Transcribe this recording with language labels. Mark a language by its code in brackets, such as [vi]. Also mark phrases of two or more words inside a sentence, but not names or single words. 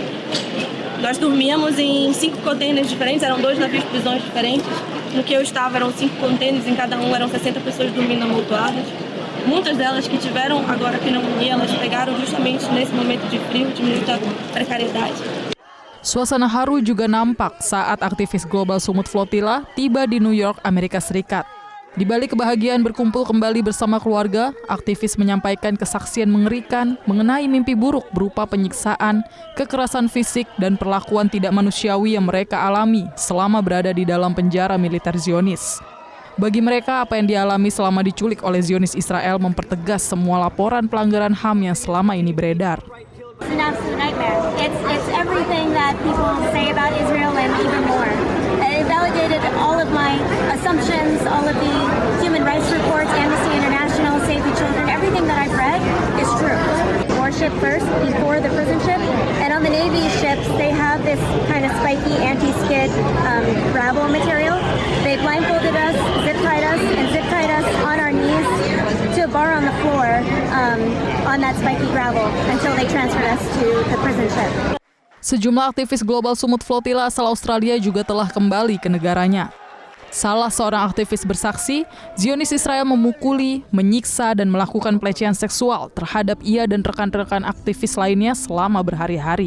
[pt] Nós dormíamos em 5 containers diferentes, eram 2 navios de prisões diferentes. No que eu estava eram 5 containers, em cada um eram 60 pessoas dormindo amontoadas. Muitas delas que tiveram agora pneumonia, elas pegaram justamente nesse momento de frio, de muita precariedade. [id] Suasana haru juga nampak saat aktivis Global Sumut Flotilla tiba di New York, Amerika Serikat. Di balik kebahagiaan berkumpul kembali bersama keluarga, aktivis menyampaikan kesaksian mengerikan mengenai mimpi buruk berupa penyiksaan, kekerasan fisik, dan perlakuan tidak manusiawi yang mereka alami selama berada di dalam penjara militer Zionis. Bagi mereka, apa yang dialami selama diculik oleh Zionis Israel mempertegas semua laporan pelanggaran HAM yang selama ini beredar. [en] It's an absolute nightmare. It's everything that people say about Israel and even more. It validated all of my assumptions, all of the human rights reports, Amnesty International, Save the Children, everything that I've read is true. Warship first, before the prison ship, and on the Navy ships, they have this kind of spiky anti-skid gravel material. They blindfolded us, zip-tied us on our knees to a bar on the floor on that spiky gravel until they transferred us to the prison ship. [id] Sejumlah aktivis Global Sumut Flotilla asal Australia juga telah kembali ke negaranya. Salah seorang aktivis bersaksi, Zionis Israel memukuli, menyiksa, dan melakukan pelecehan seksual terhadap ia dan rekan-rekan aktivis lainnya selama berhari-hari.